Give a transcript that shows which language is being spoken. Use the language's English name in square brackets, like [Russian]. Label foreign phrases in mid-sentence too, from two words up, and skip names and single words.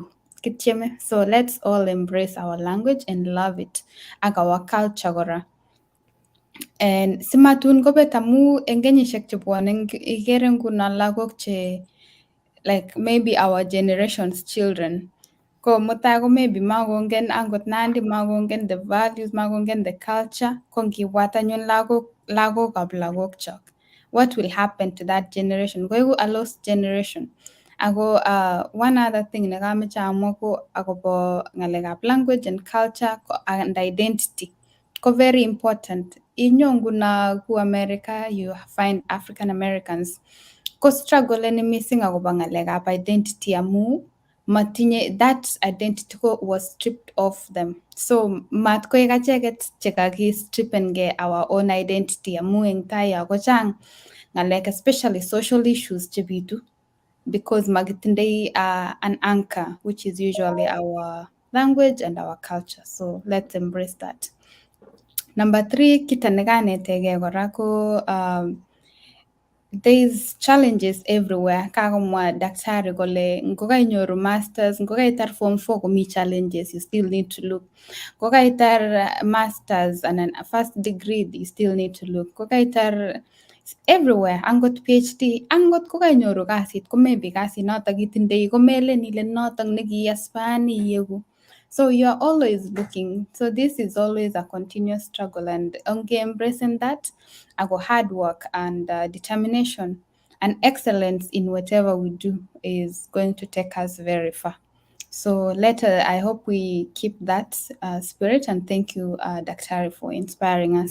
[Kalenjin] Kitcheme. [English] So let's all embrace our language and love it. [Kalenjin] Ak [English] our culture [Kalenjin] kora. And simatun kobet amu eng kenyisiek chebwone ikere nguno lagok che [English] like maybe our generation's children. [Kalenjin] Ko mutai ko maybe makongen angot Nandi, makongen [English] the values, [Kalenjin] makongen [English] the culture. [Kalenjin] Ko ngibwat anyun lagokab lagokchok, [English] what will happen to that generation? Koiku a lost generation. [Kalenjin] Ako one other thing nekameche amwa ko akobo ngalekab [English] language and culture and identity. Ko very important. [Kalenjin] Inyo nguna ku [English] America, you find African Americans ko struggle any missing [Kalenjin] akobo ngalekab [English] identity [Kalenjin] amu matinye [English] that identity ko was stripped off them. [Kalenjin] So mat koek acheket chekaki strippenge [English] our own identity [Kalenjin] amu eng tai ko chang ngalek, [English] especially social issues chebitu because magitindei an anchor, which is usually our language and our culture. So let's embrace that. Number 3, [Kalenjin] kita nekanetege kora ko [English] there's challenges everywhere. [Kalenjin] Kagomwa daktari kole ngokainyoru masters, ngokaitar form 4 komi challenges, [English] you still need to look. Ngokaitar masters and a first degree, you still need to look. [Kalenjin] Ngokaitar everywhere, angot PhD, angot kokainyoru kasit, ko maybe kasit notok itindei, ko melen ile notok nekiaspani iegu. [English] So you're always looking. So this is always a continuous struggle, and embracing that, our hard work and determination and excellence in whatever we do is going to take us very far. So later, I hope we keep that spirit, and thank you, Daktari, for inspiring us.